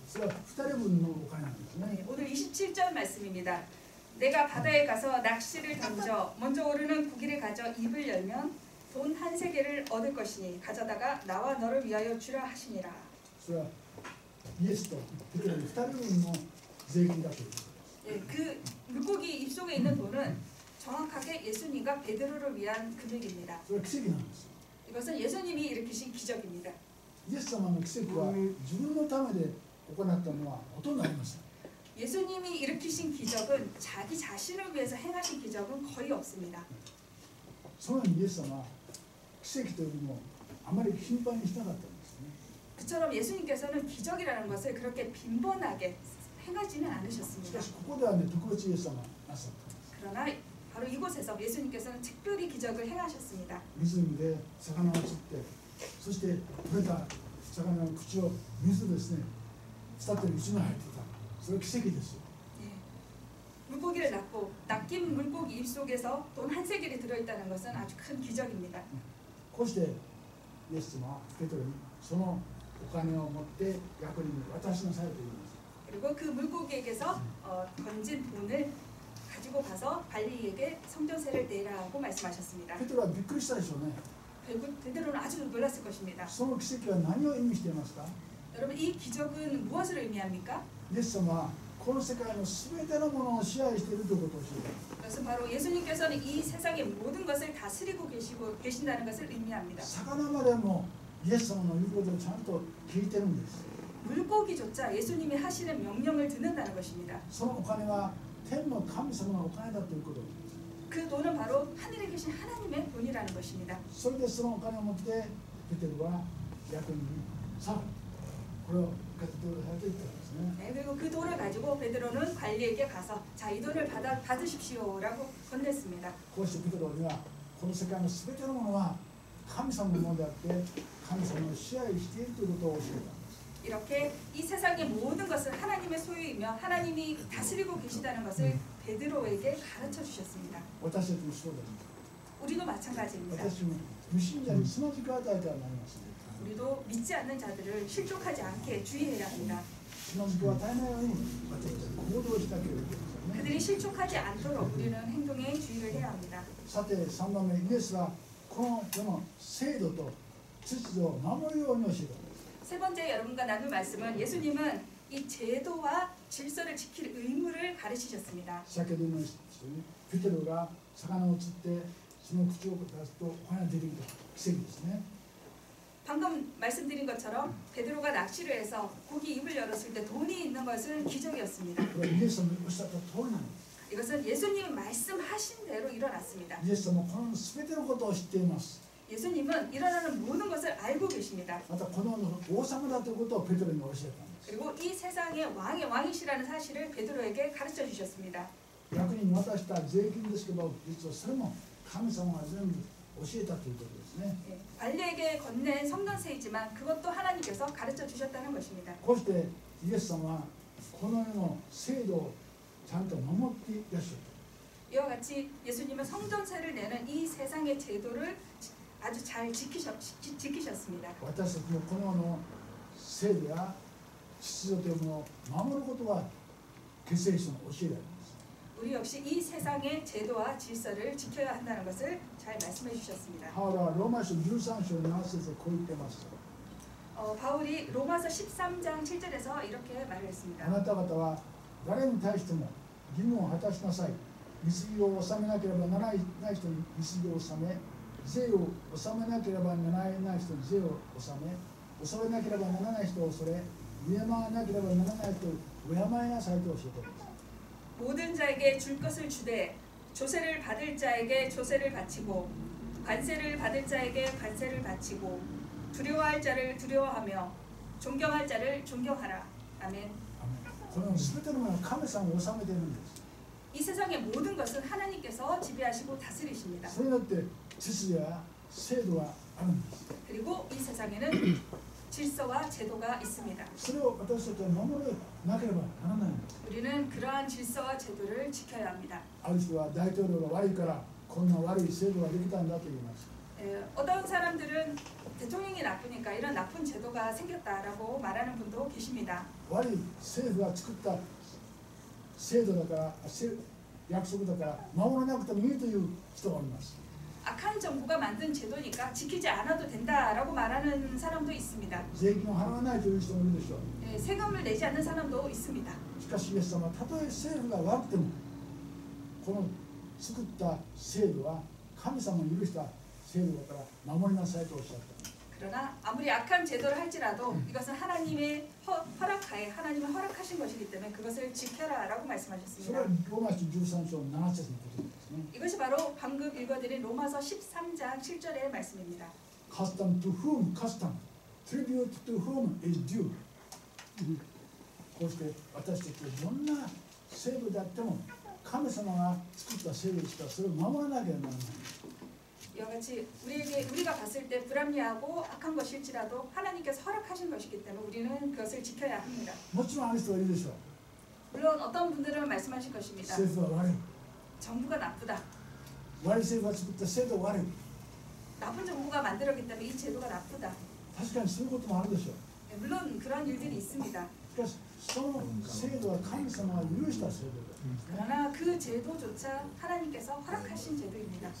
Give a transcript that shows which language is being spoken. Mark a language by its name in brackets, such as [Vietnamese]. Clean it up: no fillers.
[Japanese] それは2人分のお金なんですね。 [Korean] 오늘 27절 말씀입니다. 내가 바다에 가서 낚시를 던져 먼저 오르는 고기를 가져 입을 열면 돈 한 세겔을 얻을 것이니 가져다가 나와 너를 위하여 주라 하시니라. [Japanese] それはイエスとペテロに2人分の税金だということです。 [Korean] 그 물고기 입속에 있는 돈은 정확하게 예수님과 베드로를 위한 금액입니다. [Japanese] それは奇跡なんです。 [Korean] 이것은 예수님이 일으키신 기적입니다. [Japanese] イエス様の奇跡は自分のためで行ったのはほとんどありません。 [Korean] 예수님이 일으키신 기적은 자기 자신을 위해서 행하신 기적은 거의 없습니다. [Japanese] そのようにイエス様は奇跡というよりもあまり頻繁にしなかったんですね。 [Korean] 그처럼 예수님께서는 기적이라는 것을 그렇게 빈번하게 행하지는 [Japanese] し [Korean] 않으셨습니다. [Japanese] かしここではね、特別イエス様がなさったんです。 [Korean] 그러나 바로 이곳에서 예수님께서는 특별히 기적을 행하셨습니다. [Japanese] 湖で魚を釣って、そして取れた魚の口を水ですね、スタッテル1枚入ってた。それは奇跡ですよ。 [Korean] 물고기를 낚고 낚인 물고기 입속에서 돈 한 세겔이 들어있다는 것은 아주 큰 기적입니다. [Japanese] こうしてイエス様はペテロにそのお金を持って役人に渡しなさいと言います。 [Korean] 그리고 그 물고기에게서 건진 돈을 가지고 가서 관리에게 성전세를 내라고 말씀하셨습니다. [Japanese] ペテロはびっくりしたでしょうね。 [Korean] 베드로는 아주 놀랐을 것입니다. [Japanese] その奇跡は何を意味していますか？ [Korean] 여러분 이 기적은 무엇을 의미합니까? [Japanese] イエス様はこの世界のすべてのものを支配しているということを教えています。 [Korean] 그것은 바로 예수님께서는 이 세상의 모든 것을 다스리고 계신다는 것을 의미합니다. [Japanese] 魚までもイエス様の言うことをちゃんと聞いてるんです。 [Korean] 물고기조차 예수님이 하시는 명령을 듣는다는 것입니다. [Japanese] そのお金は天の神様のお金だということです。 [Korean] 그 돈은 바로 하늘에 계신 하나님의 돈이라는 것입니다. [Japanese] それでそのお金を持ってペテロは役人にさあこれを受け取ってくださいと言ったんですね。 [Korean] 네, 그리고 그 돈을 가지고 베드로는 관리에게 가서 자, 이 돈을 받으십시오라고 건넸습니다. [Japanese] こうしてペテロにはこの世界のすべてのものは神様のものであって神様を支配しているということを教えたんです。 [Korean] 이렇게 이 세상의 모든 것은 하나님의 소유이며 하나님이 다스리고 계시다는 것을 베드로에게 가르쳐 주셨습니다. [Japanese] 私たちもそうです。 [Korean] 우리도 마찬가지입니다. [Japanese] 私も無信者につまずきを与えてはなりません。 [Korean] 우리도 믿지 않는 자들을 실족하지 않게 주의해야 합니다. [Japanese] つまずきを与えないように私たちは行動しなければいけませんね。 [Korean] 그들이 실족하지 않도록 우리는 행동에 주의를 해야 합니다. [Japanese] さて3番目、イエスはこの世の制度と秩序を守るように教えたんです。 [Korean] 세 번째 여러분과 나눌 말씀은 예수님은 이 제도와 질서를 지킬 의무를 가르치셨습니다. [Japanese] 先ほど言いましたようにペテロが魚を釣ってその口を出すとお花が出てきた奇跡ですね。 [Korean] 방금 말씀드린 것처럼 베드로가 낚시를 해서 고기 입을 열었을 때 돈이 있는 것은 기적이었습니다. [Japanese] これはイエス様のおっしゃった通りなんです。 [Korean] 이것은 예수님이 말씀하신 대로 일어났습니다. [Japanese] イエス様はこの全てのことを知っています。 [Korean] 예수님은 일어나는 모든 것을 알고 계십니다. [Japanese] またこの王様だということをペテロに教えたんです。 [Korean] 그리고 이 세상의 왕의 왕이시라는 사실을 베드로에게 가르쳐 주셨습니다. [Japanese] 逆に渡した税金ですけど実はそれも神様が全部教えたということですね。 [Korean] 관리에게 건넨 성전세이지만 그것도 하나님께서 가르쳐 주셨다는 것입니다. [Japanese] こうしてイエス様はこの世の制度をちゃんと守っていらっしゃる。 [Korean] 이와 같이 예수님은 성전세를 내는 이 세상의 제도를 아주 잘 지키셨습니다. [Japanese] 私たちもこの世の制度や秩序というものを守ることが結聖書の教えであります。 [Korean] 우리 역시 이 세상의 제도와 질서를 지켜야 한다는 것을 잘 말씀해 주셨습니다. [Japanese] パウロはローマ書13章7節でこう言ってます。 [Korean] 바울이 로마서 13장 7절에서 이렇게 말을 했습니다. [Japanese] あなた方は誰に対しても義務を果たしなさい。水着を納めなければならない人に水着を納め、税を納めなければならない人に税を納め、恐れなければならない人を恐れ、敬わなければならない人を敬いなさいと教えています。 [Korean] 모든 자에게 줄 것을 주되 조세를 받을 자에게 조세를 바치고 관세를 받을 자에게 관세를 바치고 두려워할 자를 두려워하며 존경할 자를 존경하라. 아멘. [Japanese] この全てのものは神様を治めているんです。 [Korean] 이 세상의 모든 것은 하나님께서 지배하시고 다스리십니다. [Japanese] それによって秩序や制度があるんです。 [Korean] 그리고 이 세상에는 질서와 제도가 있습니다. [Japanese] それを私たちは守らなければならないんです。 [Korean] 우리는 그러한 질서와 제도를 지켜야 합니다. [Japanese] ある人は大統領が悪いからこんな悪い制度ができたんだと言います。 [Korean] 어떤 사람들은 대통령이 나쁘니까 이런 나쁜 제도가 생겼다라고 말하는 분도 계십니다. [Japanese] 悪い政府が作った制度だから約束だから守らなくてもいいという人がおります。 [Korean] 악한 정부가 만든 제도니까 지키지 않아도 된다라고 말하는 사람도 있습니다. [Japanese] 税金を払わないという人もいるでしょう。 [Korean] 세금을 내지 않는 사람도 있습니다. [Japanese] しかしイエス様はたとえ政府が悪くてもこの作った制度は神様に許した制度だから守りなさいとおっしゃった。 [Korean] 그러나 아무리 악한 제도를 할지라도 이것은 하나님의 허락하에 하나님이 허락하신 것이기 때문에 그것을 지켜라라고 [Japanese] それ [Korean] 말씀하셨습니다. [Japanese] はローマ書13章7節のことですね。 [Korean] 이것이 바로 방금 읽어드린 로마서 13장 7절의 말씀입니다. [English] Custom to whom custom, tribute to whom is due. [Japanese] こうして私たちはどんな制度であっても神様が作った制度ですからそれを守らなければならない。 [Korean] 이와 같이 우리가 봤을 때 불합리하고 악한 것일지라도 하나님께서 허락하신 것이기 때문에 우리는 그것을 지켜야 합니다. [Japanese] もちろんある人はいるでしょう。 [Korean] 물론 어떤 분들은 말씀하실 것입니다. [Japanese] 政府は悪い。 [Korean] 정부가 나쁘다. [Japanese] 悪い政府が作った制度は悪い。 [Korean] 나쁜 정부가 만들었기 때문에 이 제도가 나쁘다. [Japanese] 確かにそういうこともあるでしょう。 [Korean] 물론 그런 일들이 있습니다. [Japanese] しかしその制度は神様が許した制度ですね。 [Korean] 그러나 그 제도조차 하나님께서 허락하신 제도입니다.